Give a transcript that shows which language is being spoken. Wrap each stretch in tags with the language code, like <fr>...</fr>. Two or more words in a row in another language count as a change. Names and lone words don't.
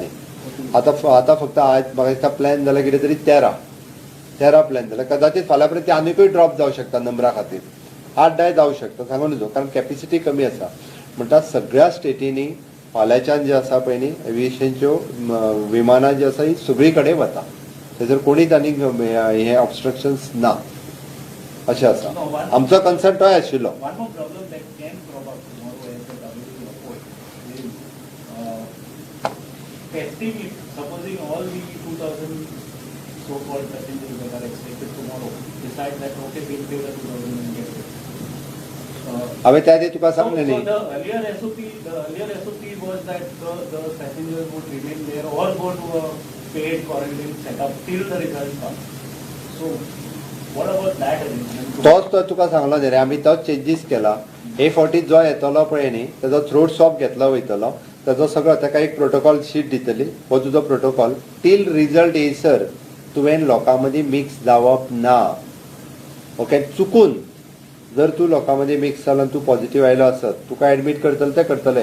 <kok>आतां फक्त आयज म्हाका दिसता प्लॅन जाल्यार कितें तरी 13 प्लॅन जाल्यार कदाचित फाल्यां पर्यंत ते आनीकूय ड्रॉप जावं शकता नंबरा खातीर, 8-10 जावं शकता, सांगून नजो, कारण कॅपेसिटी कमी आसा. म्हणटा सगळ्या स्टेटींनी फाल्यांच्यान जे आसा पळय न्ही एव्हिएशनच्यो विमानां जी आसा ही सगळी कडेन वता. थंयसर कोणीच आनी हे ऑब्स्ट्रक्शन्स ना अशें आसा. आमचो कन्सर्न तोय आशिल्लो.</kok> <en>One more problem that can crop up tomorrow as the WTO report is testing it, supposing all the 2,000 so-called passengers that are expected tomorrow decide that okay, we'll pay the 2,000 and get it.</en> <kok>हांवें त्या दिसा तुका सांगलें</kok> <en>So</en> <kok>न्ही,</kok> <en>the earlier SOP was that the passengers would remain there or go to a paid quarantine setup till the result comes. So what about that arrangement?</en> <kok>तोच तो तुका सांगलो न्ही रे, आमी तोच चेंजीस केला. हे फावटी जो येतलो पळय न्ही तेजो</kok> <en>throat swab</en> <kok>घेतलो वयतलो, तेजो सगळो ताका एक</kok> <en>protocol sheet</en> <kok>दितली. हो तुजो प्रोटोकॉल</kok> <en>till result</en> <kok>येयसर तुवें लोकां मदीं मिक्स जावप ना. ओके, चुकून जर तूं लोकां मदीं मिक्स जालो आनी तूं पॉझिटीव आयलो आसत, तुका एडमीट करतले ते करतले.</kok>